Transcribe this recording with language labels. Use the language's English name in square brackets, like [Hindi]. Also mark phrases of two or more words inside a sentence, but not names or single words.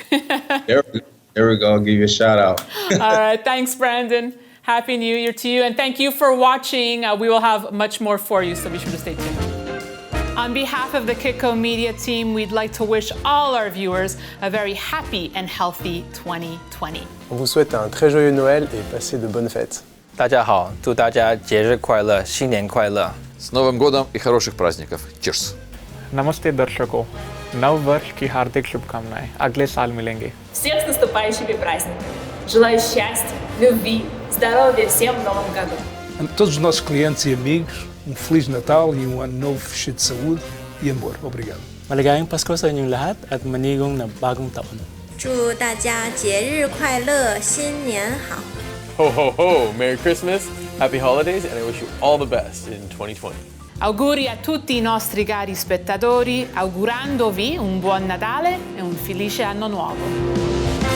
[English] There we go. I'll give you a shout out. All right. Thanks, Brandon. Happy New Year to you. And thank you for watching. We will have much more for you, so be sure to stay tuned. On behalf of the Kitco Media team, we'd like to wish all our viewers a very happy and healthy 2020. [French] On vous souhaite un très joyeux Noël et passez de bonnes fêtes. [Chinese] 大家好，祝大家节日快乐，新年快乐。 [Russian] С Новым годом и хороших праздников. [English] Cheers. [Hindi] नमस्ते दर्शकों, नव वर्ष की हार्दिक शुभकामनाएं। अगले साल मिलेंगे। [Russian] Всех с наступающими праздниками. Желаю счастья, любви, здоровья всем в новом году. [Portuguese] A todos os nossos clientes e amigos, Feliz Natal e ano novo cheio de saúde e amor. Obrigado. [Filipino] Maligayang Pasko sa inyong lahat at manigong na bagong taon. [Chinese] 祝大家节日快乐，新年好。 [English] Ho ho ho! Merry Christmas, Happy Holidays, and I wish you all the best in 2020. [Italian] Auguri a tutti i nostri cari spettatori, augurandovi un buon Natale e un felice anno nuovo.